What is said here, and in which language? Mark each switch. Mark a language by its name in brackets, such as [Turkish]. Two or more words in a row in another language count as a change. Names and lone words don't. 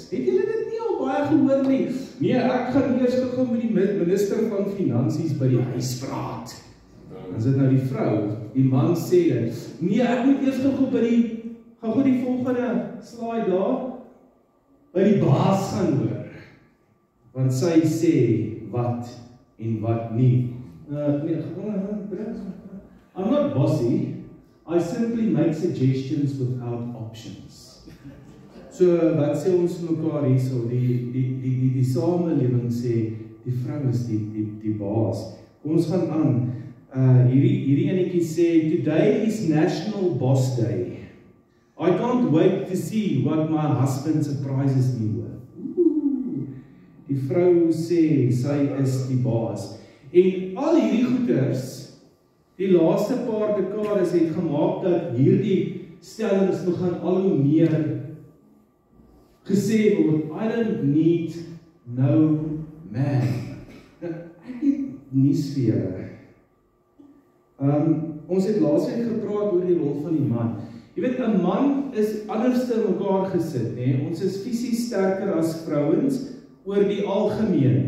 [Afrikaans] Het julle dit nie al baie gehoor nie? Nee, ek gaan eers gou met die minister van Finansies by die huis praat. Dan sit nou die vrou, die man sê dit. Nee, ek moet eers gou by die volgende slide daar by die baas gaan hoor. Want sy sê wat en wat nie. [English] I'm not bossy. I simply make suggestions without options. [Afrikaans] So wat sê ons mekaar hierso? Die samelewing sê die vrou is die baas. Kom ons gaan aan. Hierdie enetjie sê [English] today is National Boss Day. I can't wait to see what my husband surprises me with. [Afrikaans] Die vrou sê sy is die baas. En al hierdie goeders die laaste paar dekades het gemaak dat hierdie stellings begin al hoe meer gesê word. [English] I don't need no man. [Afrikaans] Nou, ek het nuus vir julle. Ons het laasweek gepraat oor die rol van die man. Jy weet, 'n man is anders te mekaar gesit, né? Ons is fisies sterker as vrouens oor die algemeen.